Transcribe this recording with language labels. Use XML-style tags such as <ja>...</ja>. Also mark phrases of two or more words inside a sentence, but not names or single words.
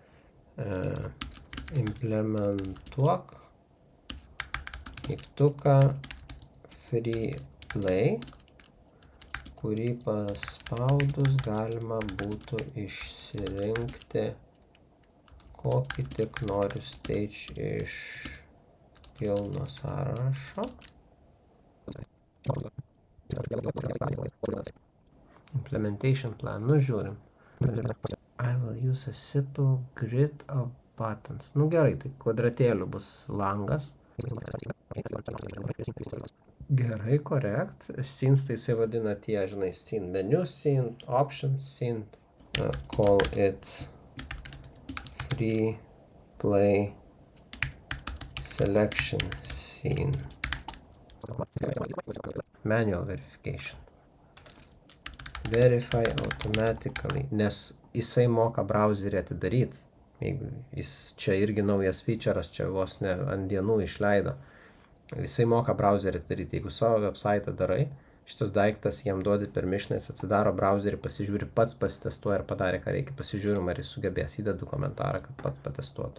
<lt>Implementuok mygtuką</lt> <en>free play,</en> <lt>kurį paspaudus galima būtų išsirinkti, kokį tik noriu stage iš pilno sąrašo.</lt> <en>Implementation plan,</en> <lt>nu žiūrim.</lt> <en>I will use a simple grid of buttons.</en> <lt>Nu gerai, tai kvadratėlių bus langas. Gerai,</lt> <en>correct.</en> <lt>Scenes tai jisai vadina tie, žinai, scene menu, scene, options, scene.</lt> <en>Call it free play selection scene. Manual verification. Verify automatically,</en> <lt>nes jisai moka browserį atidaryti. Jeigu jis čia irgi naujas feature'as, čia vos ne ant dienų išleido. Jisai moka browserį atidaryti. Jeigu savo website darai, šitas daiktas jam duodi permissionais, atsidaro browserį, pasižiūri, pats pasitestuoja ir padarė, ką reikia, pasižiūrim, ar jis sugebės, įdedu komentarą, kad pats patestuotų.</lt>